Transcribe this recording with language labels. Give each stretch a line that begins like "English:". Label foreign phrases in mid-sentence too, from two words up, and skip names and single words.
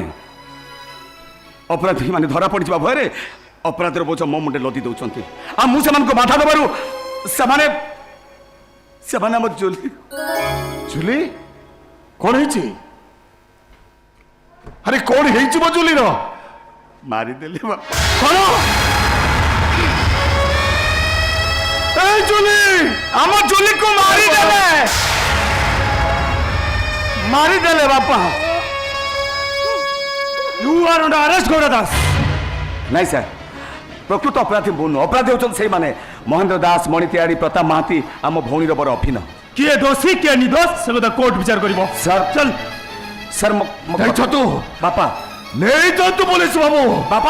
Odia: ଅପରାଧୀ ମାନେ ଧରା ପଡ଼ିଯିବା ଭୟରେ ଅପରାଧର ବୋଝ ମୋ ମୁଣ୍ଡରେ ଲଦି ଦେଉଛନ୍ତି, ଆଉ ମୁଁ ସେମାନଙ୍କୁ ବାଧା ଦେବାରୁ ସେମାନେ ସେମାନେ ଆମ ଜୁଲି। ଜୁଲି କ'ଣ ହେଇଛି? ଆରେ କ'ଣ ହେଇଛି ମୋ ଜୁଲିର? ମାରିଦେଲେ ବାପା। କ'ଣ? ଏଇ ଜୁଲି, ଆମ ଜୁଲିକୁ ମାରିଦେଲେ, ମାରିଦେଲେ ବାପା।
English: you are under arrest গৌরা দাস।
Odia: ନାଇଁ ସାର୍, ପ୍ରକୃତ ଅପରାଧୀ ମୁଁ ନୁହଁ, ଅପରାଧୀ ହେଉଛନ୍ତି ସେଇମାନେ। ମହେନ୍ଦ୍ର ଦାସ, ମଣି ତିଆଡ଼ି, ପ୍ରତାପ ମହାନ୍ତି ଆମ ଭଉଣୀର ବଡ଼ ଅଭିନୟ। କିଏ ଦୋଷୀ କିଏ ନିର୍ଦୋଷ ସେ କଥା କୋର୍ଟ ବିଚାର କରିବ। ସାର୍ ଚାଲ ସାର୍ ଯାଇଛ ତୁ, ବାପା ନେଇ ଯାଆନ୍ତୁ ପୋଲିସ ବାବୁ। ବାପା